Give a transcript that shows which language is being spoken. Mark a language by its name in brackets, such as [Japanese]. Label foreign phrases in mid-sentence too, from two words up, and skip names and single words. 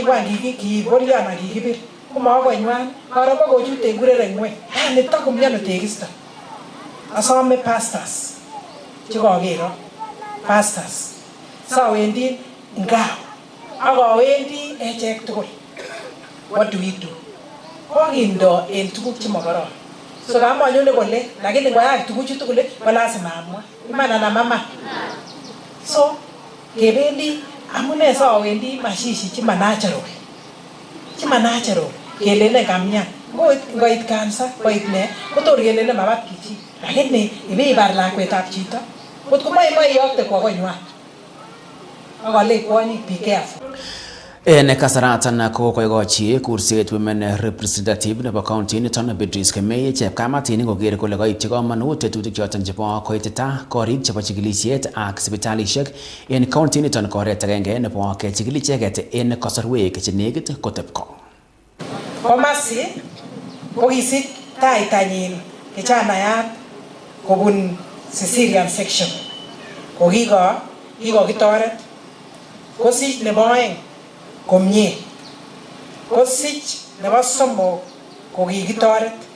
[Kalenjin] kwan kibolyon ak kikibir komokonywan karo bokochute kurere ng'weny nitok komiano tekisto asome pastors chekokero pastors sawendi ngao akawendi echek tugul [English] what do we do [Kalenjin] kokindo en tuguk chemokoron so kamanyone kole lakini ngoyak tuguchu tugul ko lazima amwa iman anan mama so kebendi amune sawendi mashishi chimanachero kelele kamyan ngoit cancer koit ne kotor kelele mabat kichi lakini ibibar lakwetab chito kot komoe iyokte kwo konywan akale kwonyik [English] be careful. [Kalenjin] En kasaratan ko koikochi kurset [English] women representative [Kalenjin] nebo county niton Beatrice Kemei chepkamatini koker kole koityi komonut tetutik choton chebo koitita korik chebo chikilisiet ak sipitalisiek en county niton koret agenge nebo kechikil icheket en kasarwek chenekit kotebko. Komasi kokisich taitanyin kijanayat kobun [English] Caesarean section [Kalenjin] kokikokitoret kosich nebo oeng komie kosich nebo somok kokikitoret